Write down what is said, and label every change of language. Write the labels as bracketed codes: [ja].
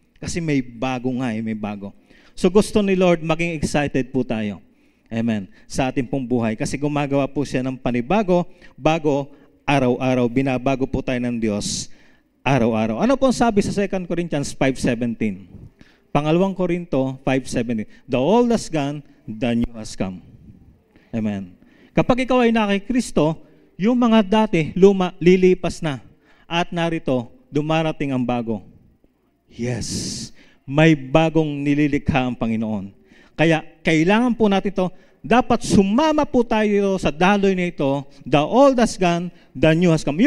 [tl] Kasi may bago nga eh, may bago. So gusto ni Lord, maging excited po tayo. Amen. Sa ating pong buhay. Kasi gumagawa po siya ng panibago, bago, araw-araw. Binabago po tayo ng Diyos, araw-araw. Ano po sabi sa 2 Corinthians 5:17? Pangalawang Korinto 5:17. [en] The old has gone, the new has come. Amen. [tl] Kapag ikaw ay nakay Kristo, yung mga dati, luma, lilipas na. At narito, dumarating ang bago. Yes. May bagong nililikha ang Panginoon. Kaya kailangan po natin ito, dapat sumama po tayo sa daloy na ito, [en] the old has gone, the new has come.